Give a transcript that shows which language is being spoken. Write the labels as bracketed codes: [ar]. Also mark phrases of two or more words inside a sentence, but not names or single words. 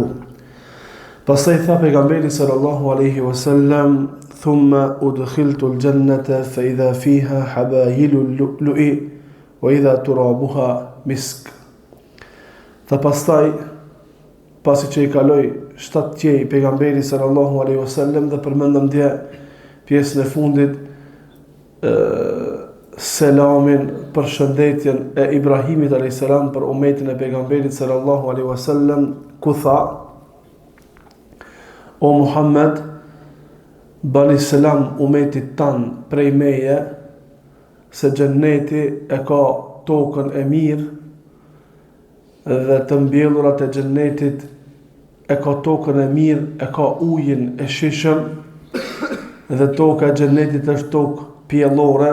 [sq] Pastaj tha pejgamberi [ar] صلى الله عليه وسلم ثم أدخلت الجنة فإذا فيها حبائل اللؤلؤ وإذا ترابها المسك." [sq] Tha pastaj, pasi që i kaloi 7 qej pejgamberi [ar] صلى الله عليه وسلم [sq] dhe përmendëm dje pjesën e fundit selamin, përshëndetjen e Ibrahimit a.s. për umetin e pejgamberit [ar] صلى الله عليه وسلم, [sq] ku tha: "O Muhammed, bani selam umetit tan prej meje, se xhenneti e ka tokën e mirë dhe të mbjellurat e xhennetit e ka tokën e mirë, e ka ujin e shishëm dhe toka e xhennetit është tokë pjellore.